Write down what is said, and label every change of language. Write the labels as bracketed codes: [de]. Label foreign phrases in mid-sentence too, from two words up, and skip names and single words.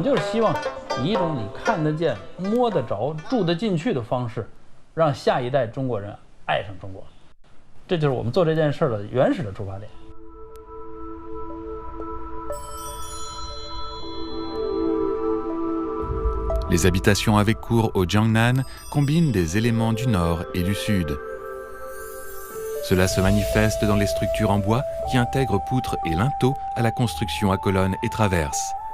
[zh] 希望以一种你看得见、摸得着、住得进去的方式，让下一代中国人爱上中国。这就是我们做这件事的原始的出发点。 [fr] Les habitations avec cour au Jiangnan combinent des éléments du nord et du sud. Cela se manifeste dans les structures en bois qui intègrent poutres et linteaux à la construction à colonnes et traverses.